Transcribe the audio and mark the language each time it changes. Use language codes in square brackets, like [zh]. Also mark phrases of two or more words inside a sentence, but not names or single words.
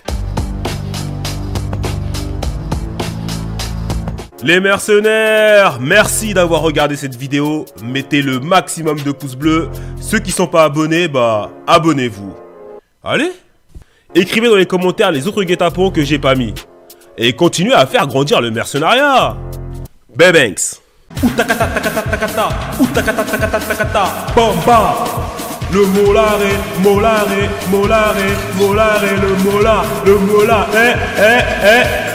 [fr] Les mercenaires, merci d'avoir regardé cette vidéo. Mettez le maximum de pouces bleus. Ceux qui sont pas abonnés, bah abonnez-vous. Allez. Écrivez dans les commentaires les autres guet-apens que j'ai pas mis. Et continuez à faire grandir le mercenariat. Bebanks. Outakata takata takata. Outakata takata takata. Bamba. Le molare, molare, molare, molare, le mola,